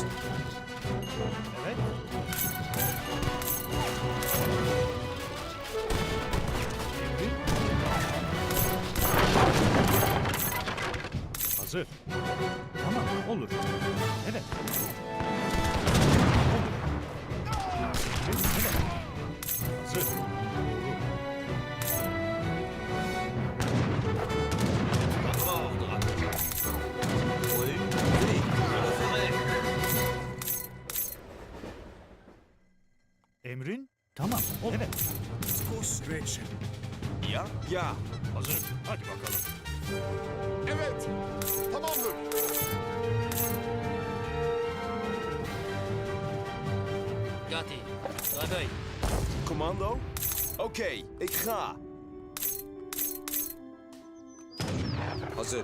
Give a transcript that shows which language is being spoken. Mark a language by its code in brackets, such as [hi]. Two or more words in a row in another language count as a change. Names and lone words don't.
[tr] Evet. Emrin. Hazır. Tamam, olur. Evet. Olur. Emrin, evet. Hazır. Doğru. [fr] Votre ordre. Oui, oui, je le ferai. [tr] Emrin. Tamam. Evet. [nl] Ja, ja. [tr] Hazır. Hadi bakalım. Evet. Tamamdır. Gatti. [fr] Réveil. [nl] Commando? Oké, ik ga. [tr] Hazır.